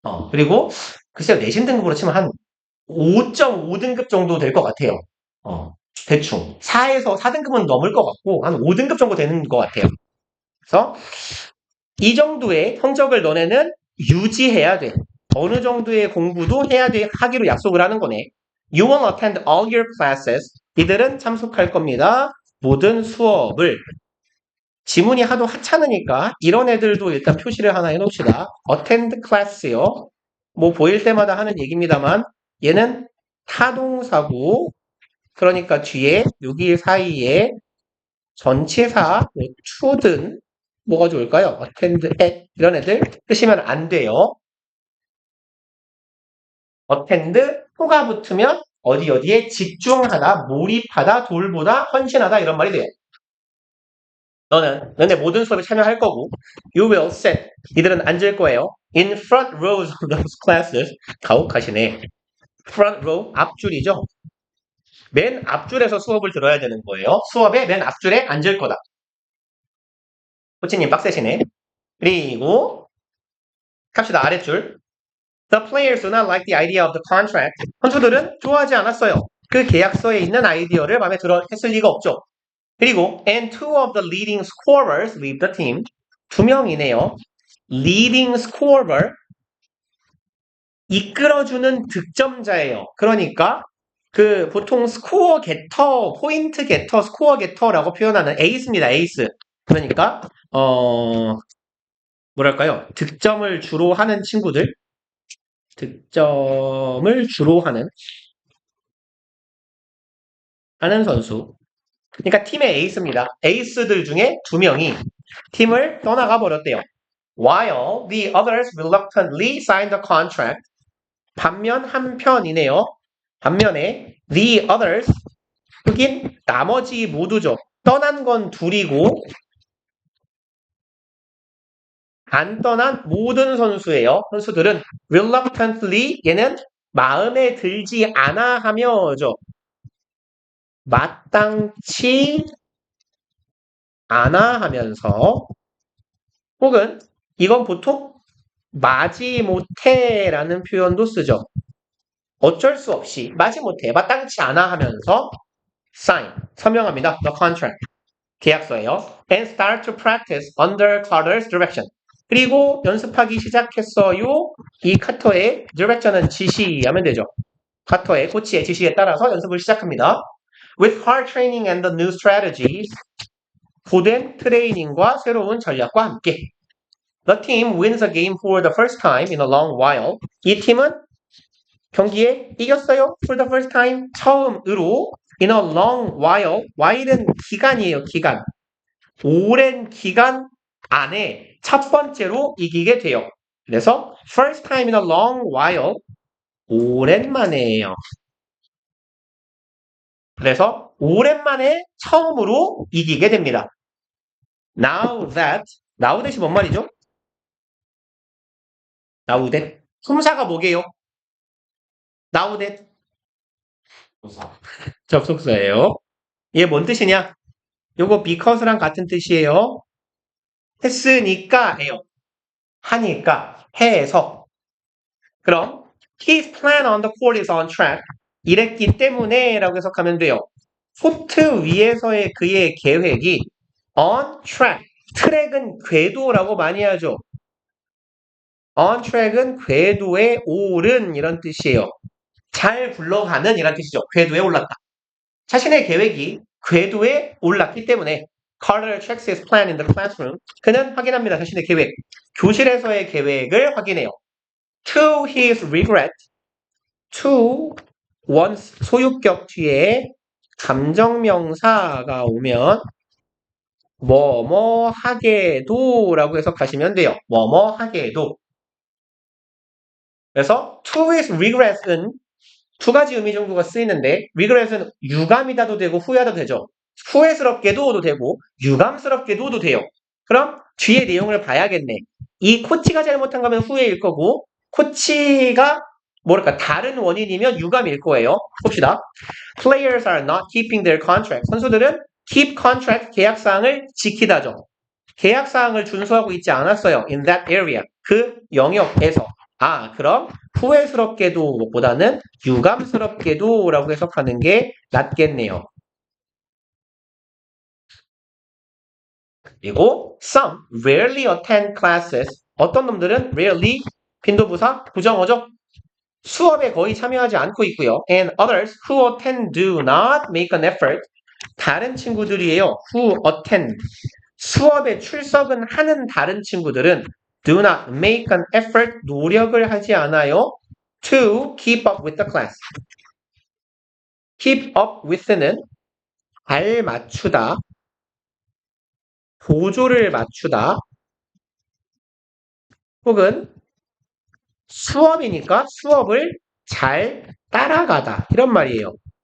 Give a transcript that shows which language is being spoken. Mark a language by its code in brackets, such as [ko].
[ko] 그리고 글쎄요, 내신 등급으로 치면 한 5.5등급 정도 될 것 같아요. 대충. 4에서 4등급은 넘을 것 같고, 한 5등급 정도 되는 것 같아요. 그래서 이 정도의 성적을 너네는 유지해야 돼. 어느 정도의 공부도 해야 돼. 하기로 약속을 하는 거네. [en] You will attend all your classes. [ko] 이들은 참석할 겁니다. 모든 수업을. 지문이 하도 하찮으니까 이런 애들도 일단 표시를 하나 해놓읍시다. attend class요. 뭐 보일 때마다 하는 얘기입니다만 얘는 타동사고 그러니까 뒤에 여기 사이에 전치사 뭐 to든 뭐가 좋을까요? attend at 이런 애들 쓰시면 안 돼요. attend to가 붙으면 어디에 집중하다, 몰입하다, 돌보다, 헌신하다 이런 말이 돼요. 너네 모든 수업에 참여할 거고 [en] you will sit [ko] 이들은 앉을 거예요. [en] in front rows of those classes [ko] 가혹하시네. front row 앞줄이죠. 맨 앞줄에서 수업을 들어야 되는 거예요. 수업의 맨 앞줄에 앉을 거다. 코치님 빡세시네. 그리고 갑시다. 아랫줄. [en] The players do not like the idea of the contract. [ko] 선수들은 좋아하지 않았어요. 그 계약서에 있는 아이디어를 마음에 들어 했을 리가 없죠. 그리고 [en] and two of the leading scorers leave the team. [ko] 두 명이네요. leading scorer 이끌어주는 득점자예요. 그러니까 그 보통 스코어 게터, 포인트 게터, 스코어 게터라고 표현하는 에이스입니다. 에이스. 그러니까 뭐랄까요? 득점을 주로 하는 친구들. 득점을 주로 하는 선수. 그러니까 팀의 에이스입니다. 에이스들 중에 두 명이 팀을 떠나가 버렸대요. [en] While the others reluctantly signed the contract. [ko] 반면 한편이네요. 반면에 [en] the others [ko] 흑인 나머지 모두죠. 떠난 건 둘이고 안 떠난 모든 선수들은 reluctantly 얘는 마음에 들지 않아 하며죠. 마땅치 않아 하면서 혹은 이건 보통 마지못해라는 표현도 쓰죠. 어쩔 수 없이 마지못해 마땅치 않아 하면서 sign 서명합니다. [en] The contract [ko] 계약서예요. [en] And start to practice under Carter's direction. [ko] 그리고 연습하기 시작했어요. 이 카터의 direction은 지시하면 되죠. 카터의 코치의 지시에 따라서 연습을 시작합니다. [en] With hard training and the new strategies. [ko] 고된 트레이닝과 새로운 전략과 함께. [en] The team wins a game for the first time in a long while. [ko] 이 팀은 경기에 이겼어요. [en] For the first time. [ko] 처음으로 [en] in a long while. [ko] while은 기간이에요. 기간. 오랜 기간 안에 첫 번째로 이기게 돼요. 그래서 [en] first time in a long while. [ko] 오랜만에예요. 그래서 오랜만에 처음으로 이기게 됩니다. [en] Now that [ko] 대시 뭔 말이죠? [en] Now that [ko] 품사가 뭐게요? [en] Now that [ko] 접속사예요. 이게 뭔 뜻이냐? 요거 because랑 같은 뜻이에요. 했으니까예요. 하니까 해서 그럼 [en] his plan on the court is on track. [ko] 이랬기 때문에 라고 해석하면 돼요. 코트 위에서의 그의 계획이 [en] on track. [ko] 트랙은 궤도라고 많이 하죠. on track은 궤도에 오른 이런 뜻이에요. 잘 굴러가는 이런 뜻이죠. 궤도에 올랐다. 자신의 계획이 궤도에 올랐기 때문에 [en] Carter checks his plan in the classroom. [ko] 그는 확인합니다. 자신의 계획. 교실에서의 계획을 확인해요. [en] To his regret. [ko] to once 소유격 뒤에 감정명사가 오면 뭐뭐 하게도 라고 해석하시면 돼요. 뭐뭐 하게도. 그래서 [en] to his regret [ko] 은 두 가지 의미 정도가 쓰이는데 regret은 유감이다도 되고 후회하다도 되죠. 후회스럽게도도 되고 유감스럽게도도 돼요. 그럼 뒤에 내용을 봐야겠네. 이 코치가 잘못한 거면 후회일 거고 코치가 뭐랄까 다른 원인이면 유감일 거예요. 봅시다. [en] Players are not keeping their contract. [ko] 선수들은 [en] keep contract [ko] 계약사항을 지키다죠. 계약사항을 준수하고 있지 않았어요. [en] In that area. [ko] 그 영역에서. 그럼 후회스럽게도 보다는 유감스럽게도 라고 해석하는 게 낫겠네요. 그리고 [en] some rarely attend classes. [ko] 어떤 놈들은 rarely 빈도부사 부정어죠. 수업에 거의 참여하지 않고 있고요. [en] And others who attend do not make an effort. [ko] 다른 친구들이에요. [en] who attend. [ko] 수업에 출석은 하는 다른 친구들은 [en] do not make an effort. [ko] 노력을 하지 않아요. [en] to keep up with the class. [ko] keep up with는 알맞추다, 보조를 맞추다, 혹은 수업이니까 수업을 잘 따라가다. 이런 말이에요.